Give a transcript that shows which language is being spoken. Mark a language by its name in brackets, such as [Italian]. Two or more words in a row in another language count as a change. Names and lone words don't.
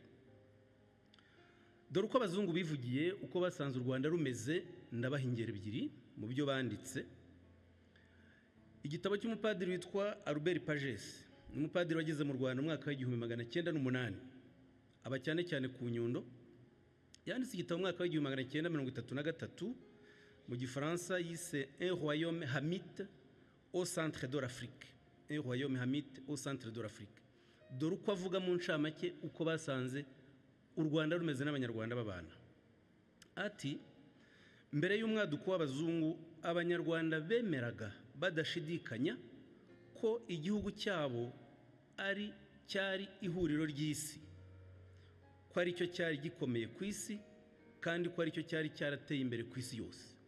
[Kinyarwanda] Dore uko abazungu bivugiye uko basanze u Rwanda rumeze, ndabaha ingero ebyiri mu byo banditse. Igitabo cy'umupadiri witwa Albert Pages, ni umupadiri wageze mu Rwanda mu mwaka w'1908, aba cyane cyane ku Nyundo. yanditse igitabo mu mwaka w'igihumbi magana cyenda mirongo itatu na gatatu mu gifaransa yise [French] un royaume hamite au centre de l'Afrique. Un royaume hamite au centre de l'Afrique. [Kinyarwanda] Dore uko avuga mu ncamake uko basanze u Rwanda rumeze n'abanyarwanda babana. Ati mbere y'umwaduko w'abazungu abanyarwanda bemeraga badashidikanya ko igihugu cyabo cyari ihuriro ry'isi, ko ari cyo cyari gikomeye ku isi kandi ko ari cyo cyari cyarateye imbere ku isi yose.